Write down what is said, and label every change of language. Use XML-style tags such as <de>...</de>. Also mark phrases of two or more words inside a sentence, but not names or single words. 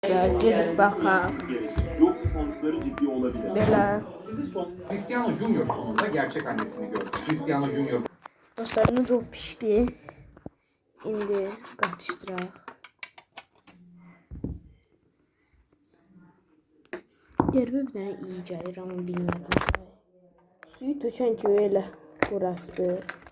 <tr>Gidip bakalım. Yoksa sonuçları ciddi olabilir.</tr> <az>Belə.</az> <tr>Cristiano Junior sonunda gerçek annesini gördü. Cristiano Junior</tr> <az>Dostlarını da pişdi. İndi qatışdıraq. Yerbə bir dənə iyi gəlir amma bilmədim. Suyu tökən kimi elə burasıdır.</az>